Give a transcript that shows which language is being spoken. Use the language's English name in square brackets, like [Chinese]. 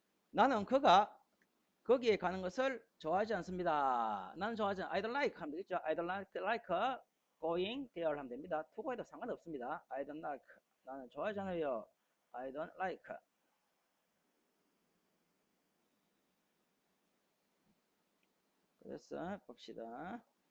[Korean] 나는 그가 거기에 가는 것을 좋아하지 않습니다. 나는 좋아하지 않 [English] I don't like [Korean] 하면 되겠죠? [English] I don't like going there 하면 됩니다. [Korean] to가 해도 상관없습니다. [English] I don't like. [Korean] 나는 좋아하지 않아요. [English] I don't like. [Korean] 그래서 봅시다.